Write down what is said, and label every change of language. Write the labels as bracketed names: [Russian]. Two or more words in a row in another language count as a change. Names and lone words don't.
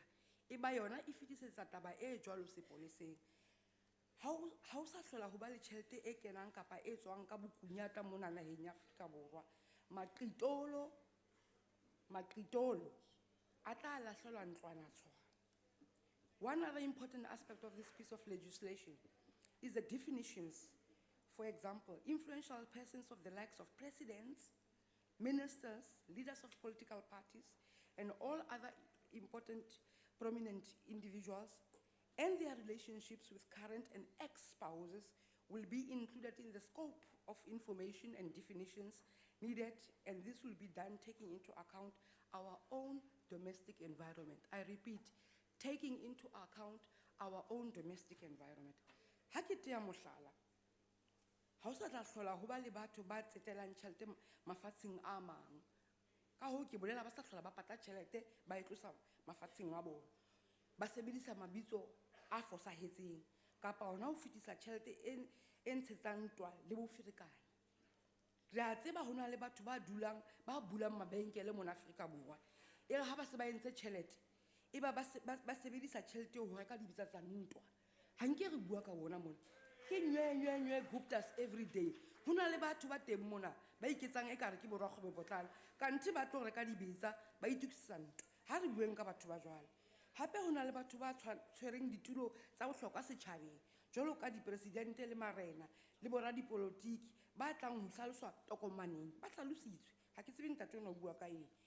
[Southern Sotho] Eba yona e fetisetsa taba e jwalo sepoleseng. Ha o sa hlola ho ba le tjhelete e kenang kapa e tswang ka bokunyata mona naheng ya Afrika Borwa, maqitolo a tla lahlelwa ntlwana tshwana. [English] One other important aspect of this piece of legislation is the definitions. For example, influential persons of the likes of presidents, ministers, leaders of political parties, and all other important prominent individuals and their relationships with current and ex-spouses will be included in the scope of information and definitions needed, and this will be done taking into account our own domestic environment. I repeat, taking into account our own domestic environment. [Southern Sotho] Ha ke tea mohlala, ha o sa tla hlola ho ba le batho ba tsetelang tjhelete mafatsheng a mang. Ka hoo ke bolela ba sa hlola ba patla tjhelete ba e tlosa mafatsheng a bona. Ba sebedisa mabitso a fosahetseng kapa hona ho fetisa tjhelete e ntshetsang ntwa le boferekanyi. Re a tseba hona le batho ba bulang mabenkele mona Afrika Borwa. E re ha ba se ba entse tjhelete, eba ba sebedisa tjhelete ho reka dibitsa tsa ntwa. Ha nke re bua ka bona mona. ke nywe Guptas [English] every day. [Southern Sotho] Huna le batho ba teng mona ba iketsang ekare ke borakgwebo botlana kante ba tlo reka dibetsa ba itukisisa ntwa ha re bueng ka batho ba jwale hape hona le batho ba tshwereng ditulo tsa bohlokwa setjhabeng jwalo ka dipresidente le marena le boradipolotiki ba tlang ho hlaloswa tokomaneng ba hlalositswe ha ke tsebe ntate ona o bua ka eng